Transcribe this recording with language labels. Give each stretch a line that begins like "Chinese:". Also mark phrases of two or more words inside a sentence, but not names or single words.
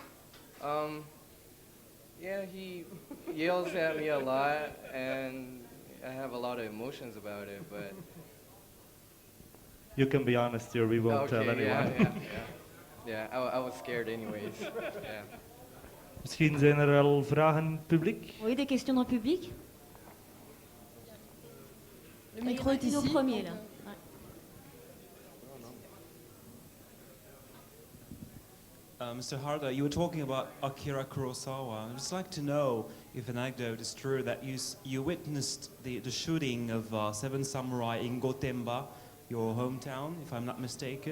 English: Yeah, he yells at me a lot, and I have a lot of emotions about it. But You can be honest here, we won't tell anyone. yeah. I was scared anyways. Yeah.
Dutch: Misschien zijn er al vragen in het publiek.
French: Oui, des questions dans le public? Le micro est Une au ici. premier, là.
English: Mr. Harada, you were talking about Akira Kurosawa. I'd just like to know if an anecdote is true that you witnessed the shooting of Seven Samurai in Gotemba, your hometown, if I'm not mistaken.